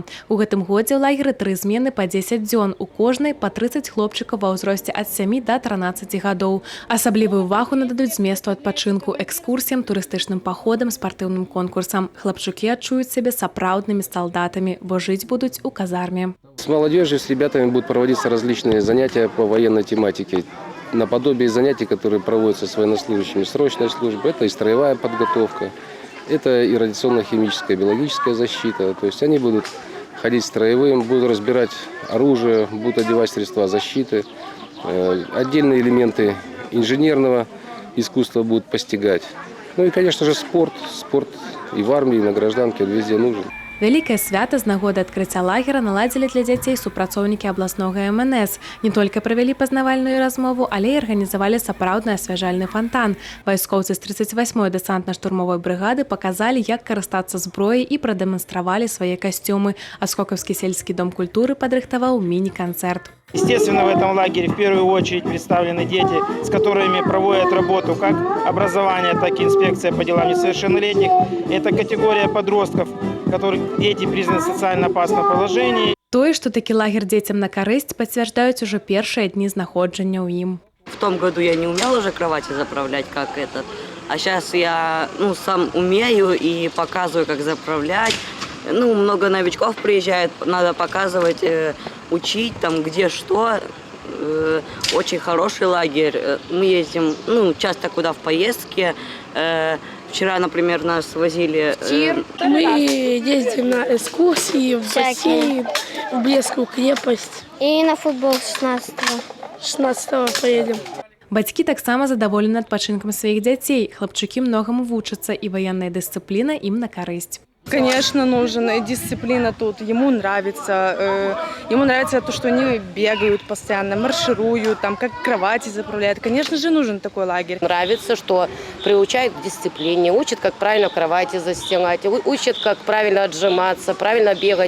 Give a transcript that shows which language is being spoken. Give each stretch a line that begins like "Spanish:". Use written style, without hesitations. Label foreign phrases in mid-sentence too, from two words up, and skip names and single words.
Belarusian: У гэтым годзе ў лагеры 3 змены па 10 дзён, у кожнай па 30 хлопчыкаў ва ўзросце ад 7 да 13 гадоў. Асаблівую увагу нададуць зместу адпачынку, экскурсіям, турыстычным паходам, спартыўным конкурсам. Хлапчукі адчуюць сябе сапраўднымі салдатамі, бо жыць будуць у казарме.
Russian: С молодежью, с ребятами будут проводиться различные занятия по военной тематике. Наподобие занятий, которые проводятся с военнослужащими срочной службы. Это и строевая подготовка, это и радиационно-химическая, биологическая защита. То есть они будут ходить строевым, будут разбирать оружие, будут одевать средства защиты. Отдельные элементы инженерного искусства будут постигать. Ну и, конечно же, спорт. Спорт и в армии, и на гражданке, он везде нужен.
Belarusian: Вялікае свята з нагоды адкрыцця лагера наладзілі для дзяцей супрацоўнікі абласнога МНС. Не толькі правялі пазнавальную размову, але і арганізавалі сапраўдны асвяжальны фантан. Вайскоўцы з 38-й дэсантна-штурмовой брыгады паказалі, як карыстацца зброяй і прадэманстравалі свае касцюмы. А Скокаўскі сельскі дом культуры падрыхтаваў міні-канцэрт.
Russian: Естественно, в этом лагере в первую очередь представлены дети, с которыми проводят работу как образование, так и инспекция по делам несовершеннолетних. Это категория подростков, которых дети признаны социально опасном положении.
Belarusian: Тое, што такі лагер дзецям на карысць, пацвярджаюць ужо першыя дні знаходжання ў ім.
Russian: В том году я не умела уже кровати заправлять, как этот. А сейчас я сам умею и показываю, как заправлять. Много новичков приезжает, надо показывать, учить, там, где что. Очень хороший лагерь. Мы ездим, часто куда в поездки. Вчера, например, нас возили... Мы ездим на экскурсии, в бассейн, в Брестскую крепость. И на футбол 16-го. 16-го поедем.
Belarusian: Бацькі таксама задаволены адпачынкам сваіх дзяцей. Хлапчукі многаму вучацца, і ваенная дысцыпліна ім на карысць.
Russian: Конечно, нужна дисциплина тут. Ему нравится то, что они бегают постоянно, маршируют, там, как кровати заправляют. Конечно же, нужен такой лагерь. Нравится, что приучают к дисциплине, учат, как правильно кровати застилать, учат, как правильно отжиматься, правильно бегать.